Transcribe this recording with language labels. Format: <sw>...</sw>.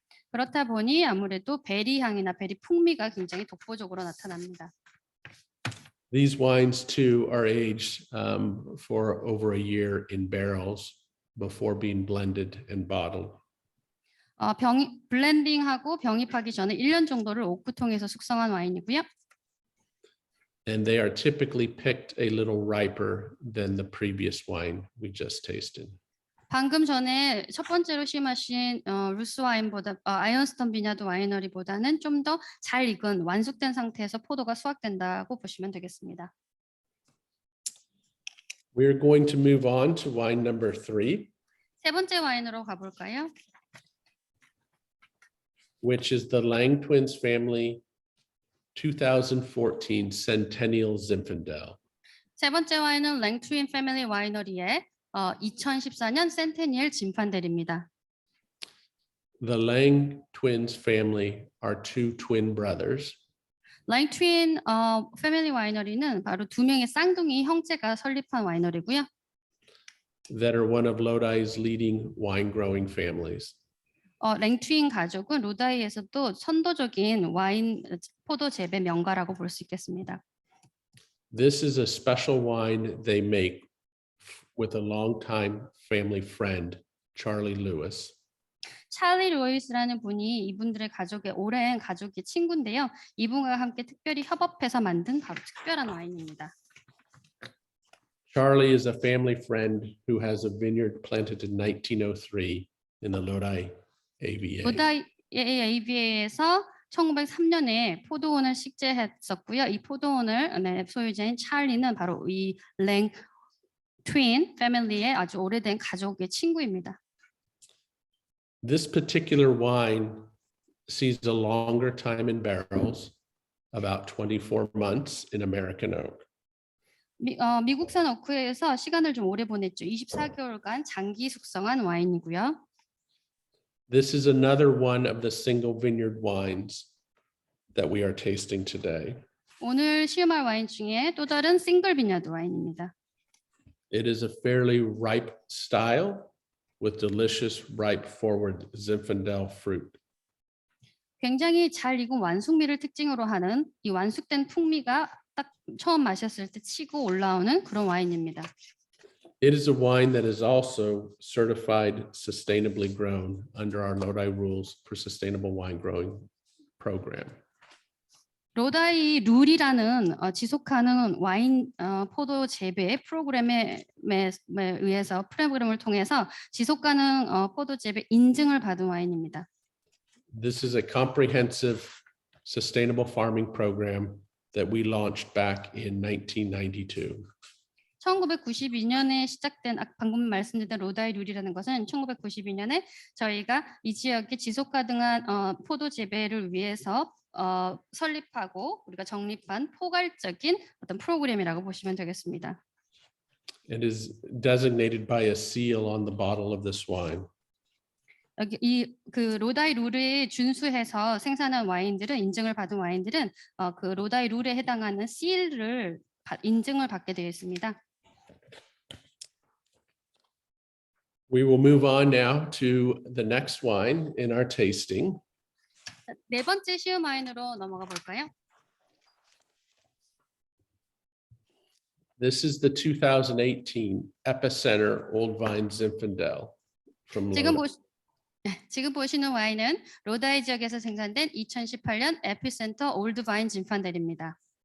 <ko>그렇다 보니 아무래도 베리 향이나 베리 풍미가 굉장히 독보적으로 나타납니다.</ko> <en>These wines too are aged for over a year in barrels before being blended and bottled.</en> <ko>블렌딩하고 병입하기 전에 1년 정도를 오크통에서 숙성한 와인이고요.</ko> <en>And they are typically picked a little riper than the previous wine we just tasted.</en> <ko>방금 전에 첫 번째로 시음하신 루스 와인보다 아이언스톤 비냐드 와이너리보다는 좀 더 잘 익은 완숙된 상태에서 포도가 수확된다고 보시면 되겠습니다.</ko> <en>We're going to move on to wine number 3.</en> <ko>세 번째 와인으로 가볼까요?</ko> <en>Which is the Lang Twins family 2014 Centennial Zinfandel.</en> <ko>세 번째 와인은 랭트윈 패밀리 와이너리의 2014년 센테니얼 진판델입니다.</ko> <en>The Lang Twins family are two twin brothers.</en> <ko>랭트윈 패밀리 와이너리는 바로 두 명의 쌍둥이 형제가 설립한 와이너리고요.</ko> <en>That are one of Lodi's leading wine growing families.</en> <ko>랭트윈 가족은 로다이에서도 선도적인 와인 포도 재배 명가라고 볼 수 있겠습니다.</ko> <en>This is a special wine they make with a longtime family friend, Charlie Lewis.</en> <ko>찰리 루이스라는 분이 이분들의 가족의 오랜 가족의 친구인데요. 이분과 함께 특별히 협업해서 만든 바로 특별한 와인입니다.</ko> <en>Charlie is a family friend who has a vineyard planted in 1903 in the Lodi AVA.</en> <ko>로다이 AVA에서 1903년에 포도원을 식재했었고요. 이 포도원을 소유자인 찰리는 바로 이 랭 트윈 패밀리의 아주 오래된 가족의 친구입니다.</ko> <en>This particular wine sees a longer time in barrels, about 24 months in American oak.</en> <ko>미국산 오크에서 시간을 좀 오래 보냈죠. 24개월간 장기 숙성한 와인이고요.</ko> <en>This is another one of the single vineyard wines that we are tasting today.</en> <ko>오늘 시음할 와인 중에 또 다른 싱글 비냐드 와인입니다.</ko> <en>It is a fairly ripe style with delicious ripe forward Zinfandel fruit.</en> <ko>굉장히 잘 익은 완숙미를 특징으로 하는 이 완숙된 풍미가 딱 처음 마셨을 때 치고 올라오는 그런 와인입니다.</ko> <en>It is a wine that is also certified sustainably grown under our Lodi rules for sustainable wine growing program.</en> <ko>로다이 룰이라는 지속 가능 와인 포도 재배 프로그램에 의해서 프로그램을 통해서 지속 가능 포도 재배 인증을 받은 와인입니다.</ko> <en>This is a comprehensive sustainable farming program that we launched back in 1992.</en> <ko>1992년에 시작된 방금 말씀드린 로다이 룰이라는 것은 1992년에 저희가 이 지역의 지속 가능한 포도 재배를 위해서 설립하고 우리가 정립한 포괄적인 어떤 프로그램이라고 보시면 되겠습니다.</ko> <en>It is designated by a seal on the bottle of this wine.</en> <ko>여기 그 로다이 룰에 준수해서 생산한 와인들은 인증을 받은 와인들은 그 로다이 룰에 해당하는 실을 인증을 받게 되어 있습니다.</ko> <en>We will move on now to the next wine in our tasting.</en> <ko>네 번째 쉬운 와인으로 넘어가 볼까요?</ko> <en>This is the 2018 Epicenter Old Vine Zinfandel from Lodi.</en> <ko>지금 보시는 와인은 로다이 지역에서 생산된 2018년 에피센터 올드바인 진판델입니다.</ko>